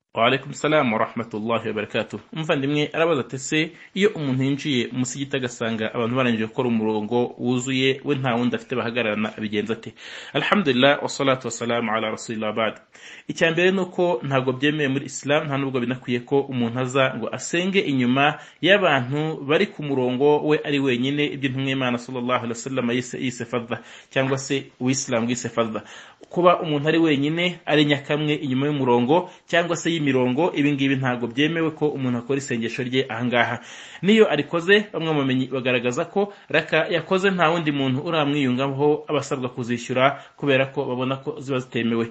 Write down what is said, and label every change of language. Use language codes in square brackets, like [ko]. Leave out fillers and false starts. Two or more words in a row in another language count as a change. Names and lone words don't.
[ar] وعليكم السلام ورحمة الله وبركاته. [rw] Umuvandimwe arabaza ati se iyo umuntu yinjiye umusigiti agasanga abantu barangije gukora umurongo wuzuye we nta wundi afite bahagararana abigenza ate? [ar] الحمد لله والصلاة والسلام على رسول الله بعد. [rw] Icyambere nuko ntago byemeye muri Islam, nta nubwo binakwiye ko umuntu aza ngo asenge inyuma y'abantu bari ku murongo we ari wenyine, ibyo ntumwe Imana [ar] صلى الله عليه وسلم [rw] yise fadha cyangwa se uIslam yise fadha. Kuba umuntu ari wenyine ari nyakamwe inyuma y'umurongo cyangwa se y'imirongo, ibi ngibi ntago byemewe ko umuntu akora isengesho rye ahangaha. Niyo arikoze bamwe bamenyi bagaragaza ko raka yakoze nta wundi muntu uramwiyungaho abasabwa kuzishyura kubera ko babona ko ziba zitemewe.